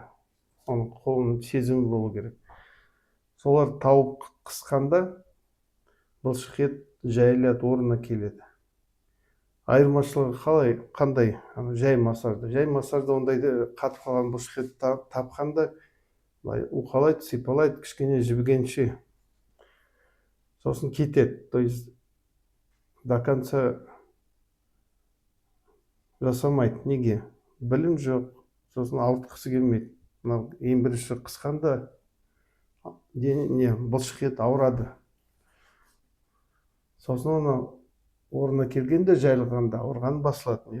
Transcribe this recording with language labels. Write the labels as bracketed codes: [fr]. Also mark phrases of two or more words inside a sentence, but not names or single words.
[kk] Оның қолының сезімі болу керек. Солар тауып қысқанда бұлшықет жайылады, орнына келеді. Айырмашылығы қандай? Жай массажда ондайды қатып қалған бұлшықет тапқанда уқалайды, сипалайды, кішкене жібігенше сосын кетеді. [ru] То есть до конца [kk] жасамайды. Неге? Білім жоқ, сосын ауыртқысы келмейді. Мынау ең бірінші қысқанда бұлшықет ауырады. Сосын оны орнына келгенде жайылғанда ауырған басылады.